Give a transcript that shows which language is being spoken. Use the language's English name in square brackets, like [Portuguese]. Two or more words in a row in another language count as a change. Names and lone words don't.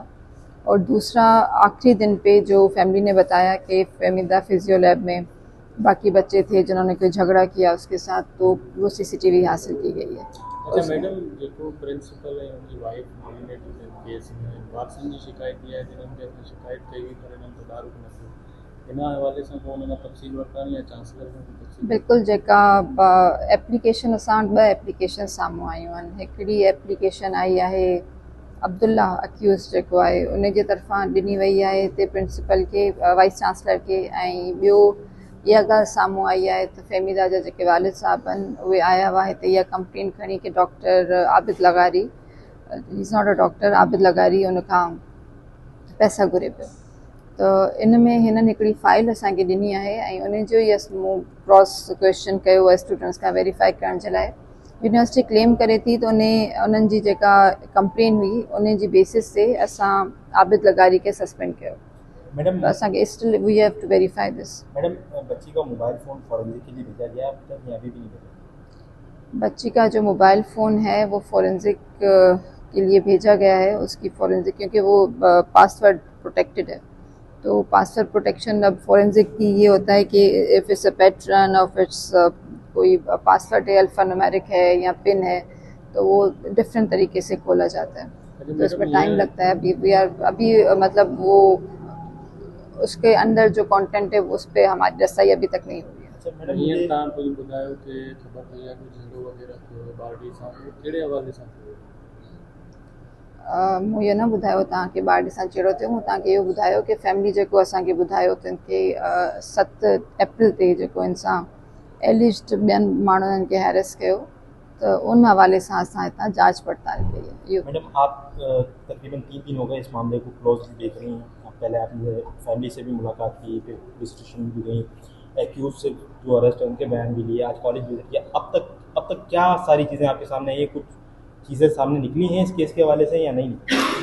[Urdu] اور دوسرا، آخری دن پہ جو فیملی نے بتایا کہ فہمیدہ فزیو لیب میں باقی بچے تھے جنہوں نے کوئی جھگڑا کیا اس کے ساتھ، تو وہ سی سی ٹی وی حاصل کی گئی ہے. [Sindhi] अच्छा मैडम, जेको प्रिंसिपल है उनकी [English] wife nominated case [Sindhi] में वारसन जी शिकायत किया है जिन्हनि खे अपनी शिकायत कई हुई पर इन्हनि तदारुक न थियो, इन हवाले से को उन्हनि तफ़सील वरितनि या चांसलर खां तफ़सील? बिल्कुल, जेका एप्लीकेशन असां वटि 2 एप्लीकेशन साम्हूं आयूं आहिनि। हिकिड़ी एप्लीकेशन आई आहे अब्दुल्ला अक्यूज़ जेको आहे उन जे तरफ़ां ॾिनी वई आहे हिते प्रिंसिपल के, [English] vice chancellor [Sindhi] के, ऐं ॿियो इहा ॻाल्हि साम्हूं आई आहे त फहमीदा जा जेके वालिद साहब आहिनि उहे आया हुआ हिते इहा कंप्लेन खणी कि डॉक्टर आबिद लगारी, [English] is not a doctor, [Sindhi] आबिद लगारी उन खां पैसा घुरे पियो। तो इन में हिननि हिकिड़ी फ़ाइल असांखे ॾिनी आहे ऐं उन जो ई मूं [English] cross question [Sindhi] कयो आहे स्टूडेंट्स खां वेरीफाई करण जे लाइ। यूनिवर्सिटी क्लेम करे थी त उन्हनि जी जेका कंप्लेन हुई उन जी बेसिस ते असां आबिद लगारी खे सस्पेंड कयो। मैडम। तो असांखे [English] still we have to verify this. [Urdu] میڈم، بچی کا [English] mobile phone forensic [Urdu] کے لیے بھیجا گیا اب تک یا ابھی بھی نہیں بھیجا? بچی کا جو [English] mobile phone [Urdu] ہے وہ فارنزک کے لیے بھیجا گیا ہے، اس کی فارنزک، کیونکہ وہ [English] password protected [Urdu] है। तो [English] password protection [Urdu] اب فارنزک کی یہ ہوتا ہے کہ [English] if it's a pattern or it's [Urdu] کوئی پاس ورڈ ہے، الفا نیومیرک ہے یا پن ہے، تو وہ ڈفرنٹ طریقے سے کھولا جاتا ہے. تو اس میں ٹائم لگتا ہے. ابھی مطلب وہ اس کے اندر جو کنٹینٹ ہے اس پر ہماری رسائی ابھی تک نہیں ہوئی ہے. اچھا میڈم, [Sindhi] ईअं तव्हां कुझु ॿुधायो कि ख़बर पई आहे कि झगड़ो वग़ैरह थियो बारडी सां, कहिड़े हवाले सां थियो? मूं इहो न ॿुधायो तव्हांखे बारडी सां जहिड़ो थियो। मूं तव्हांखे इहो ॿुधायो कि फैमिली जेको असांखे ॿुधायो त इनखे 7 अप्रैल ते जेको इन सां एलिज्ड ॿियनि माण्हुनि खे हैरेस कयो, तो उन हवाले से असां हितां जांच पड़ताल कई है। इहो [Urdu] میڈم، آپ تقریباً 3 دن ہو گئے اس معاملے کو کلوز دیکھ رہی ہیں. پہلے آپ نے فیملی سے بھی ملاقات کی، پھر [English] police station [Urdu] بھی گئی، ایکیوز سے جو اریسٹ ہے ان کے بیان بھی لیے، آج [English] college visit [Urdu] किया। اب تک کیا ساری چیزیں آپ کے سامنے آئی ہے؟ کچھ چیزیں سامنے نکلی ہیں اس کیس کے حوالے سے یا نہیں نکلی?